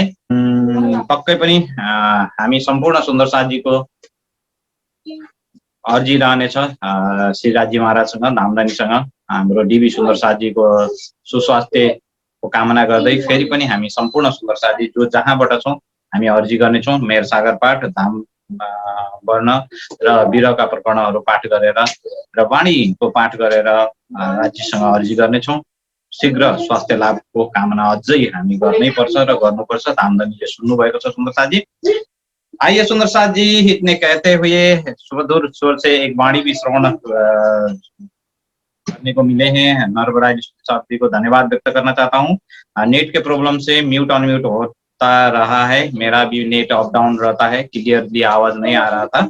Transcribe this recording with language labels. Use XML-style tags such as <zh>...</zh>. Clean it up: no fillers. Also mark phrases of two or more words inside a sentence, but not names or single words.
<ne>पक्कै पनि हामी सम्पूर्ण सुन्दर साथीको अर्जी रहनेछ श्रीराजी महाराजसँग, धामधनीसँग हाम्रो डिबी सुन्दर साथीको सुस्वास्थ्यको कामना गर्दै फेरि पनि हामी सम्पूर्ण सुन्दर साथी जो जहाँबाट छौँ हामी अर्जी गर्नेछौँ। मेयर सागर पाठ, धाम वर्ण र बिरका प्रकरणहरू पाठ गरेर र वाणीको पाठ गरेर राज्यसँग अर्जी गर्नेछौँ। शीघ्र स्वास्थ्य लाभको कामना अझै हामी गर्नै पर्छ र गर्नुपर्छ। धामधनीले सुन्नुभएको छ सुन्दर साथी।</ne> <hi>आइए सुंदर साथ जी, इतने कहते हुए सुमधुर स्वर से एक वाणी भी श्रवण करने को मिले हैं। नरबराज साहब जी को धन्यवाद व्यक्त करना चाहता हूँ। नेट के प्रॉब्लम से</hi> <en>mute unmute</en> <hi>होता रहा है, मेरा भी नेट</hi> <en>up down</en> <hi>रहता है, क्लियरली आवाज नहीं आ रहा था।</hi>